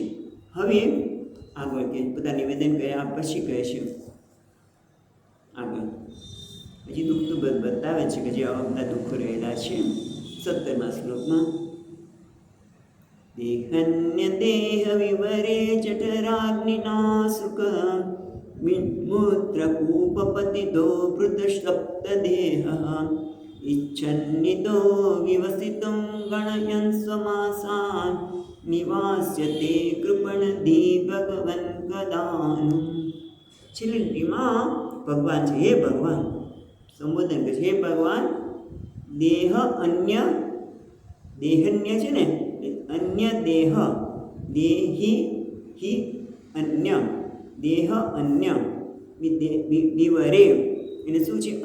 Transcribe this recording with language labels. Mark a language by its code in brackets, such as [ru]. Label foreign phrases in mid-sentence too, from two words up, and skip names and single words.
[gu] હવે આગળ કે બધા નિવેદન કર્યા પછી કહે છે આગળ હજી દુઃખ તો બતાવે છે કે જે આવા બધા દુઃખો રહેલા છે. 17મા શ્લોકમાં [sa] દેહન્ય દેહ વિવરે જઠરાગ્નિના સુખ મૂત્રકૂપપતિતો વૃતસપ્ત દેહ इच्छन्नितो विवसितं गणयन् स्वमासान् निवास्यते कृपणधी भगवन् कदानु. [gu] છેલ્લી લીટીમાં ભગવાન છે, હે ભગવાન સંબોધન કરે છે, હે ભગવાન દેહ અન્ય દેહન્ય છે ને, અન્ય દેહ દેહી હિ અન્ય દેહ અન્ય વિવરે એટલે શું છે?